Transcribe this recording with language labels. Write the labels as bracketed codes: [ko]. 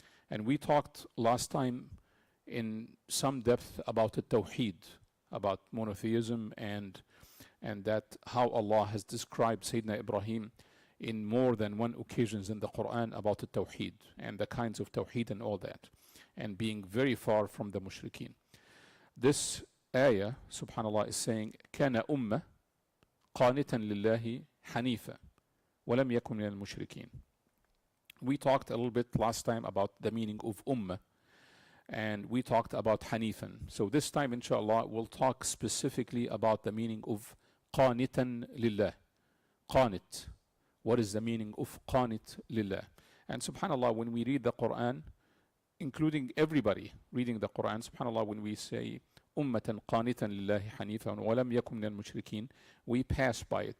[en] And we talked last time in some depth about the tawheed, about monotheism, and that how Allah has described Sayyidina Ibrahim in more than one occasions in the Quran about the tawheed and the kinds of tawheed and all that, and being very far from the mushrikeen. This ayah, subhanallah, is saying [ar] كان أمة قانتا لله حنيفا ولم يكن من المشركين. [en] We talked a little bit last time about the meaning of ummah, and we talked about hanifan. So this time inshallah we'll talk specifically about the meaning of qanitan lillah. Qanit. What is the meaning of qanit lillah? And subhanallah, when we read the Quran, including everybody reading the Quran, subhanallah, when we say ummatan qanitan lillahi hanifan walam yakun min al-mushrikeen, we pass by it.